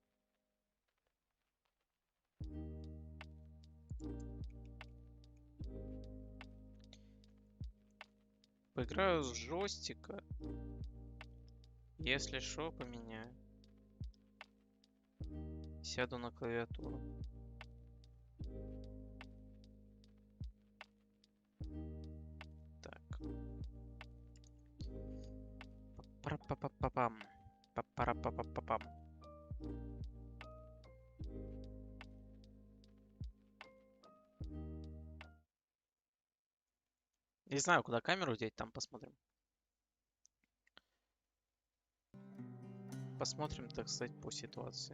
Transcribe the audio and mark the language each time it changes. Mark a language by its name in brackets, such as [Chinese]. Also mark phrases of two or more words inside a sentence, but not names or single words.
[Russian] Поиграю с джойстика. Если что, поменяю. Сяду на клавиатуру. Так. Пара-па-па-па-пам. Пара-па-па-па-пам. Не знаю, куда камеру деть, там посмотрим. Посмотрим, так сказать, по ситуации.